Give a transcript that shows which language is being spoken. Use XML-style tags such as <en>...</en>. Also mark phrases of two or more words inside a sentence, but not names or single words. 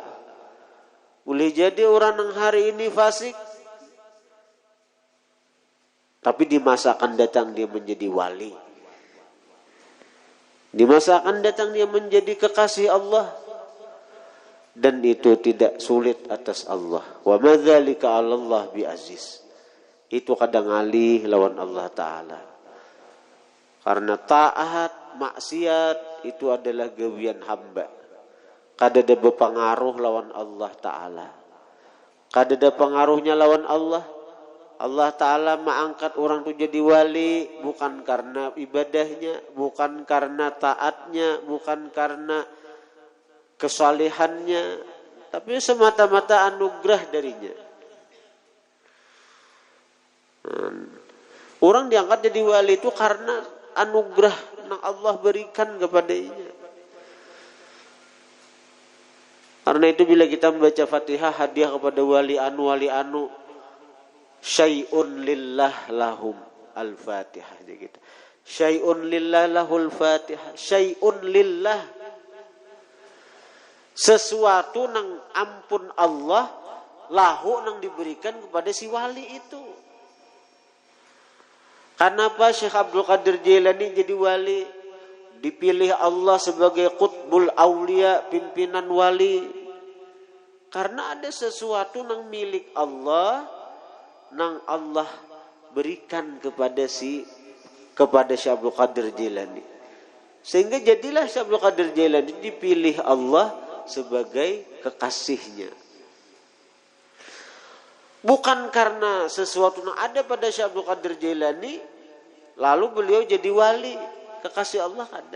<id>Boleh jadi orang yang hari ini fasik, tapi di masa akan datang dia menjadi wali. Di masa akan datang dia menjadi kekasih Allah. Dan itu tidak sulit atas Allah.</id> <ar>وما ذلك على الله بعزيز.</ar> <id>Itu kadang alih lawan Allah Ta'ala. Karena taat, maksiat itu adalah gawian hamba.</id> <bjn>Kada ada</bjn> <id>berpengaruh lawan Allah Ta'ala.</id> <bjn>Kada ada</bjn> <id>pengaruhnya lawan Allah. Allah Ta'ala mengangkat orang itu jadi wali bukan karena ibadahnya, bukan karena taatnya, bukan karena kesalehannya, tapi semata-mata anugerah darinya. Orang diangkat jadi wali itu karena anugerah yang Allah berikan kepadanya. Karena itu bila kita membaca Fatihah hadiah kepada wali anu</id> <ar>شيء لله لهم الفاتحة</ar> <id>gitu.</id> <ar>شيء لله له الفاتحة. شيء لله,</ar> <id>sesuatu nang ampun Allah lahu nang diberikan kepada si wali itu. Kenapa Syekh Abdul Qadir Jailani jadi wali? Dipilih Allah sebagai</id> <ar>قطب الأولياء,</ar> <id>pimpinan wali. Karena ada sesuatu nang milik Allah, nang Allah berikan kepada Syekh Abdul Qadir Jailani. Sehingga jadilah Syekh Abdul Qadir Jailani dipilih Allah sebagai kekasihnya. Bukan karena sesuatu yang ada pada Syekh Abdul Qadir Jailani lalu beliau jadi wali, kekasih Allah ada.</id>